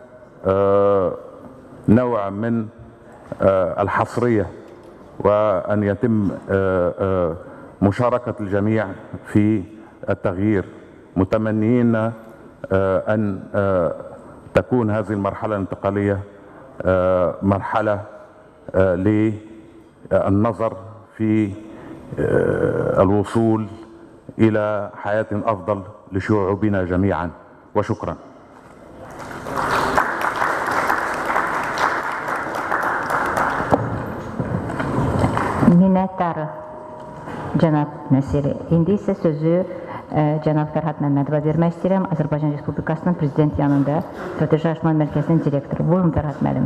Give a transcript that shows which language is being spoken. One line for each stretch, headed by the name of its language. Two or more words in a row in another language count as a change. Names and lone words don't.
Arabic: نوع من الحصرية، وأن يتم مشاركة الجميع في التغيير، متمنيين أن تكون هذه المرحلة الانتقالية مرحلة للنظر في الوصول إلى حياة أفضل لشعوبنا جميعا، وشكرا.
Azerbaijani: Minnətdarıq, cənab Nəsiri. İndi isə sözü cənab Fərhad Məmmədova vermək istəyirəm. Azərbaycan Respublikasının prezident yanında Strateji Araşdırma Mərkəzinin direktoru. Buyurun Fərhad müəllim.